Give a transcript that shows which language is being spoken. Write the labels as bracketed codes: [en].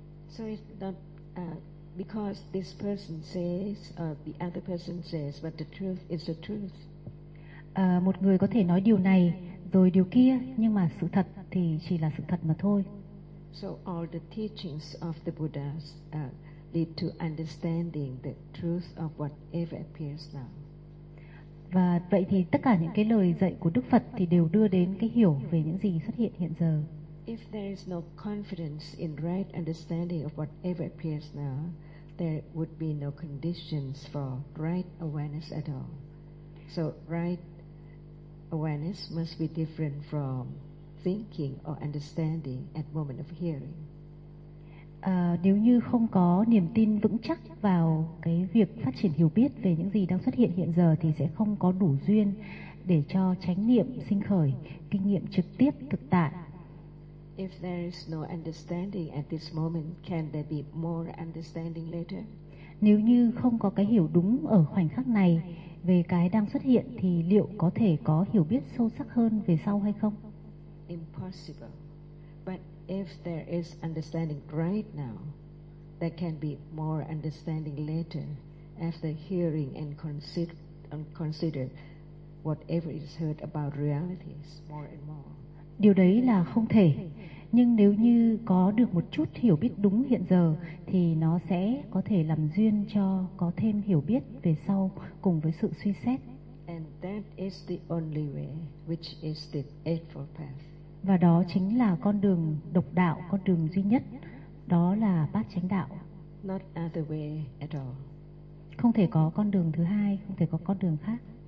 [en] so it's not because this person says or the other person says, but the truth is the truth. [vi] Một người có thể nói điều này rồi điều kia, nhưng mà sự thật thì chỉ là sự thật mà thôi. [en] So all the teachings of the Buddha lead to understanding the truth of whatever appears now. [vi] Và vậy thì tất cả những cái lời dạy của Đức Phật thì đều đưa đến cái hiểu về những gì xuất hiện hiện giờ. [en] If there is no confidence in right understanding of whatever appears now, there would be no conditions for right awareness at all. So right awareness must be different from thinking or understanding at moment of hearing. [vi] Nếu như không có niềm tin vững chắc vào cái việc phát triển hiểu biết về những gì đang xuất hiện hiện giờ thì sẽ không có đủ duyên để cho chánh niệm sinh khởi, kinh nghiệm trực tiếp thực tại. [en] If there is no understanding at this moment, can there be more understanding later? [vi] Nếu như không có cái hiểu đúng ở khoảnh khắc này về cái đang xuất hiện thì liệu có thể có hiểu biết sâu sắc hơn về sau hay không? [en] Impossible. But if there is understanding right now, there can be more understanding later after hearing and consider whatever is heard about realities more and more. [vi] Điều đấy là không thể. Nhưng nếu như có được một chút hiểu biết đúng hiện giờ thì nó sẽ có thể làm duyên cho có thêm hiểu biết về sau cùng với sự suy xét. [en] And that is the only way, which is the Eightfold Path. [vi] Và đó chính là con đường độc đạo, con đường duy nhất, đó là Bát Chánh Đạo. [en] Not other way at all. [vi] Không thể có con đường thứ hai, không thể có con đường khác.